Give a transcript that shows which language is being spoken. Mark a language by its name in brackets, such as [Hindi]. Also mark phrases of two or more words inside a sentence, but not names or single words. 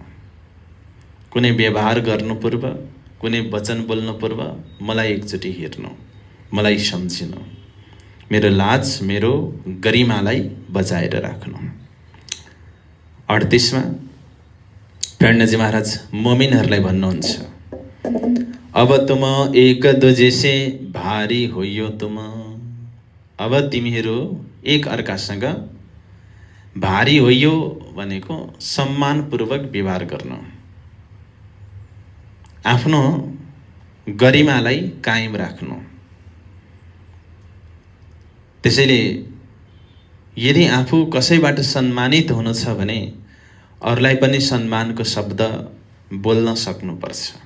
[Nepali] कुनै व्यवहार गर्नु पूर्व, कुनै वचन बोल्नु पूर्व मलाई एकचोटि हेर्नु, मलाई सम्झिनु। मेरो लाज, मेरो गरिमालाई बचाएर राख्नु। 38मा प्रेरणाजी महाराज मोमिनहरूलाई भन्नुहुन्छ, [Hindi] अब तुम एक दूजे से भारी होइयो तुम। [Nepali] अब तिमीहरू एक अर्कासँग भारी होइयो भनेको सम्मानपूर्वक व्यवहार गर्नु, आफ्नो गरिमालाई कायम राख्नु। त्यसैले यदि आफू कसैबाट सम्मानित हुनु छ भने अरूलाई पनि सम्मानको शब्द बोल्न सक्नुपर्छ।